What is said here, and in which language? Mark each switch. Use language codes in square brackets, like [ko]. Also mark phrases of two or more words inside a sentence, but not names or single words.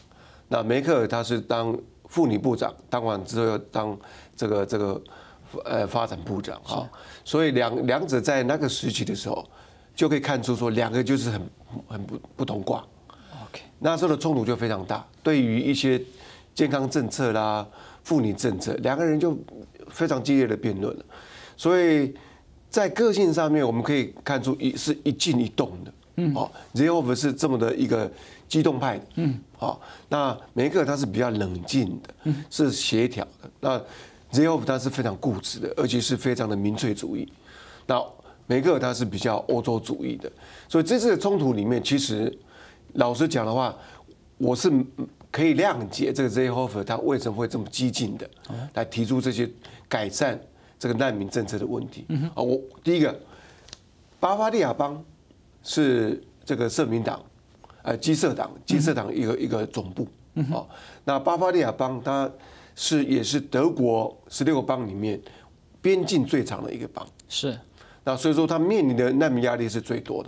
[zh] 那梅克爾他是當婦女部長，當完之後要當這個發展部長啊，所以兩者在那個時期的時候，就可以看出說兩個就是很不同掛。OK， 那時候的衝突就非常大，對於一些健康政策啦、婦女政策，兩個人就非常激烈的辯論了。所以在個性上面，我們可以看出是一靜一動的。哦，Seehofer是這麼的一個激動派的，好，那梅克爾他是比較冷靜的，是協調的。那Seehofer他是非常固執的，而且是非常的民粹主義。那梅克爾他是比較歐洲主義的，所以這次的衝突裡面，其實老實講的話，我是可以諒解這個 Seehofer他為什麼會這麼激進的來提出這些改善這個難民政策的問題。啊，我第一個，巴伐利亞邦是這個社民黨，基社黨一個總部，哦，那巴伐利亞邦它也是德國16個邦裡面邊境最長的一個邦，是，那所以說它面臨的難民壓力是最多的。